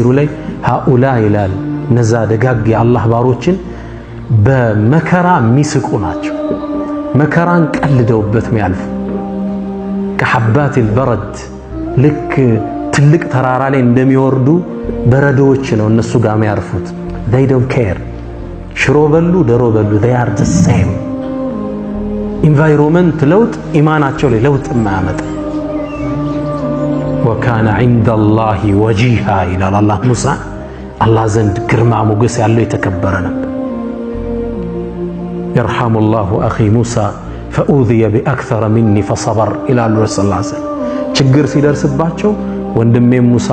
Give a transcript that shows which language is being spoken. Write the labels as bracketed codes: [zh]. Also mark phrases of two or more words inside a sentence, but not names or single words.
[am] ላይ ሃኡላ ይላል እነዛ ደጋግ የአላህ ባሮችን በመከራ የሚስቁ ናቸው። መከራን ቀልደውበት የሚያልፉ ከሐባቲል በረድ ልክ ትልቅ ተራራ ላይ እንደሚወርዱ በረዶዎች ነው እነሱ ጋር የሚያርፉት። [en] they don't care [am] ሽሮ በሉ ደሮ በሉ [en] they are the same። [am] ኢንቫይሮንመንት ለውጥ ኢማናቸው ላይ ለውጥ የማያመጣ [ar] وكان عند الله وجيها [am] ይላል አላህ ሙሳ አላህ ዘንድ ግርማ ሞገስ ያለው የተከበረ ነበር። [ar] يرحم الله أخي موسى فأوذي بأكثر من فصبر [am] ይላሉ [ar] رسول صلى الله عليه وسلم። [am] ችግር ሲደርስባቸው ወንድሜ ሙሳ